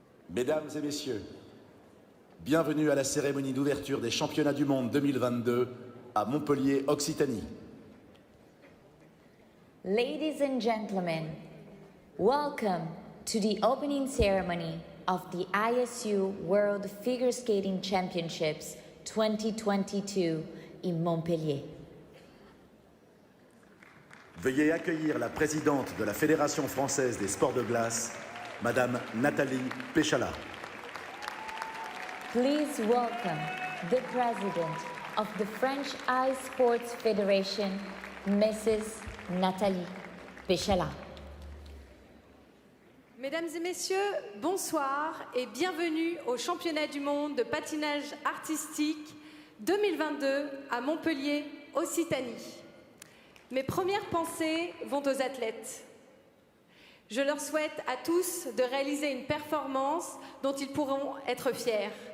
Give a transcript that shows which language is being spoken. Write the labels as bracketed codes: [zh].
[fr] Mesdames et messieurs, bienvenue à la cérémonie d'ouverture des championnats du monde 2022 à Montpellier, Occitanie. [en] Ladies and gentlemen, welcome to the opening ceremony of the ISU World Figure Skating Championships 2022 in Montpellier. [fr] Veuillez accueillir la présidente de la Fédération française des sports de glace, Madame Nathalie Péchala. [en] Please welcome the President of the French Ice Sports Federation, Mrs. Nathalie Péchala. [fr] Mesdames et messieurs, bonsoir et bienvenue au championnat du monde de patinage artistique 2022 à Montpellier, Occitanie. Mes premières pensées vont aux athlètes. Je leur souhaite à tous de réaliser une performance dont ils pourront être fiers.